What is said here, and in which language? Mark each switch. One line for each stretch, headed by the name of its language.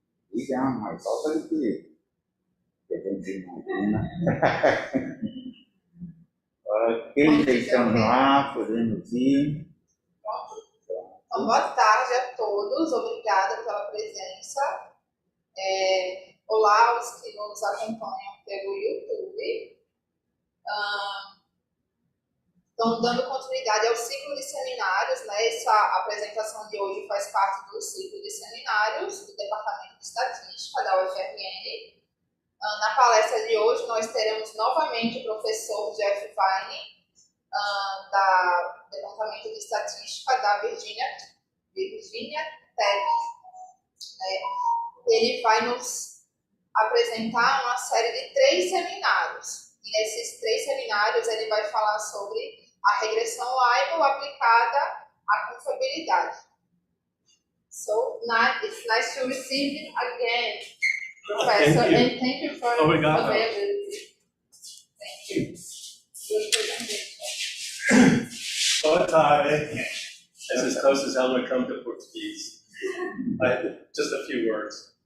Portuguese: Ý ra ngoài có cái gì để trên trên này aquele deixando lá, fazendo assim. Então, boa tarde a todos, obrigada pela presença. Olá aos que nos acompanham pelo YouTube. Então, dando continuidade ao ciclo de seminários, né? Essa apresentação de hoje faz parte do ciclo de seminários do Departamento de Estatística da UFRN. Na palestra de hoje, nós teremos novamente o professor Geoff, do Departamento de Estatística da Virginia Tech. Ele vai nos apresentar uma série de 3 seminários. E nesses 3 seminários, ele vai falar sobre a regressão Weibull aplicada à confiabilidade.
English: So, it's nice to receive you again, Professor, and thank you for availability. Thank you. Good presentation.
Portuguese: Boa tarde.
English: That's as close as I'm going to come to Portuguese. Just a few words.